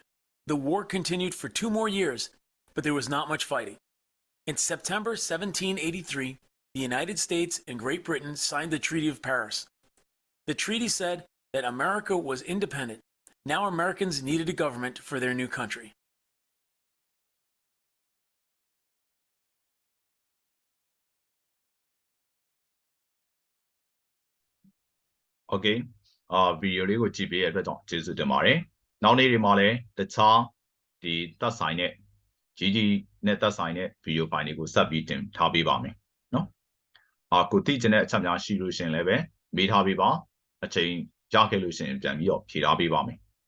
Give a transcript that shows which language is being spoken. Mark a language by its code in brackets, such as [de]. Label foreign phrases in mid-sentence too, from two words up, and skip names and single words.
[en] The war continued for 2 more years, but there was not much fighting. In September 1783, the United States and Great Britain signed the Treaty of Paris. The treaty said that America was independent. Now Americans needed a government for their new country. [my] Okay ဗီဒီယိုလေးကိုကြည့်ပေးရတဲ့အတွက်ကြောင့်ကျေးဇူးတင်ပါတယ်နောက်နေ့တွေမှာလည်းတခြားဒီသက်ဆိုင်တဲ့ကြီးနဲ့သက်ဆိုင်တဲ့ဗီဒီယိုဖိုင်တွေကိုဆက်ပြီးတင်ထားပေးပါမယ်နော်ကိုသိချင်တဲ့အချက်များရှိလို့ရှင်လည်းပဲမေးထားပေးပါအချိန်ရခဲ့လို့ရှင်ပြန်ပြီးတော့ဖြေထားပေးပါမယ်